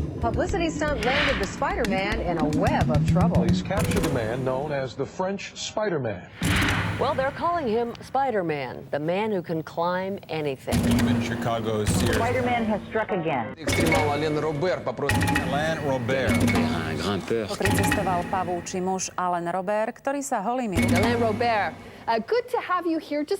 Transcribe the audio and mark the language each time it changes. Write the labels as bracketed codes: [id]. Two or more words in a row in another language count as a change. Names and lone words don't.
[en] publicity stunt landed the Spider-Man in a web of trouble. Police captured a man known as the French Spiderman. Well, they're calling him Spiderman, the man who can climb anything. In Chicago's Sears. Spiderman has struck again. Alain Robert. [sk] Pricestoval pavúči muž Alain Robert, ktorý sa holými... [en] Alain Robert, good to have you here. Just